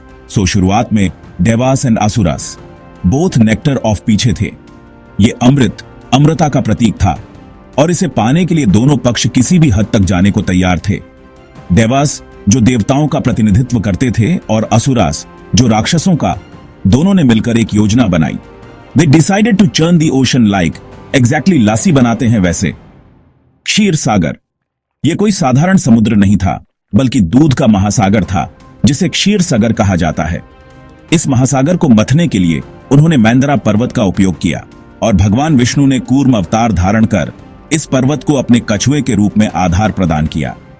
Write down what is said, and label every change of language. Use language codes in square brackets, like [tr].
[en] शुरुआत में Devas and Asuras both nectar of [hi] पीछे थे। ये अमृत, अमृता का प्रतीक था और इसे पाने के लिए दोनों पक्ष किसी भी हद तक जाने को तैयार थे। देवास जो देवताओं का प्रतिनिधित्व करते थे और असुरास जो राक्षसों का, दोनों ने मिलकर एक योजना बनाई। [en] They decided to churn the ocean like exactly [hi] लस्सी बनाते हैं वैसे। क्षीर सागर यह कोई साधारण समुद्र नहीं था, बल्कि दूध का महासागर था, जिसे क्षीर सागर कहा जाता है। इस महासागर को मथने के लिए उन्होंने मैंदरा पर्वत का उपयोग किया और भगवान विष्णु ने कूर्म अवतार धारण कर इस पर्वत को अपने कछुए के रूप में आधार प्रदान किया।